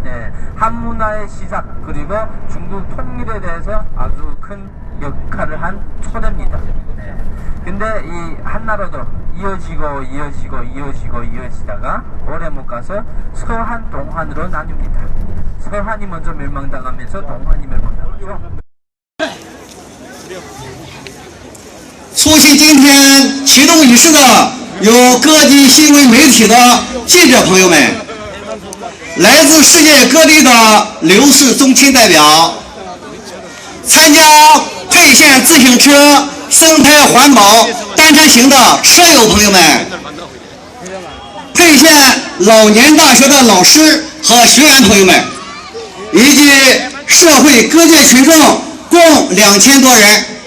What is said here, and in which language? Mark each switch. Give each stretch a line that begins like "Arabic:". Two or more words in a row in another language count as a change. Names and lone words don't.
Korean: 한문화의 시작 그리고 중국 통일에 대해서 아주 큰 역할을 한 초대입니다. 근데 이 한나라도 이어지다가 오래 못 가서 서한, 동한으로 나뉩니다. 서한이 먼저 멸망당하면서 동한이 멸망당하죠.
Chinese: 出席今天启动仪式的有各地新闻媒体的记者朋友们，来自世界各地的刘氏宗亲代表，参加沛县自行车生态环保单车行的车友朋友们，沛县老年大学的老师和学员朋友们，以及社会各界群众共2000多人。